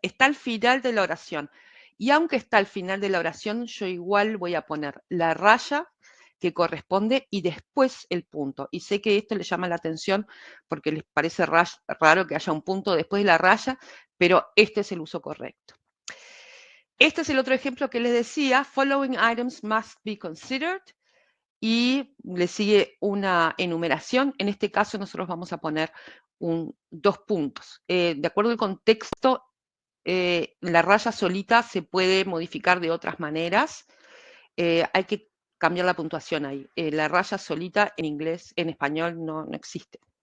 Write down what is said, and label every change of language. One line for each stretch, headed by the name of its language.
Spanish: Está al final de la oración. Y aunque está al final de la oración, yo igual voy a poner la raya que corresponde y después el punto. Y sé que esto les llama la atención porque les parece raro que haya un punto después de la raya, pero este es el uso correcto. Este es el otro ejemplo que les decía.
English: Following items must be considered.
Spanish: Y le sigue una enumeración. En este caso nosotros vamos a poner dos puntos. De acuerdo al contexto, la raya solita se puede modificar de otras maneras. Hay que cambiar la puntuación ahí. La raya solita en inglés, en español no existe.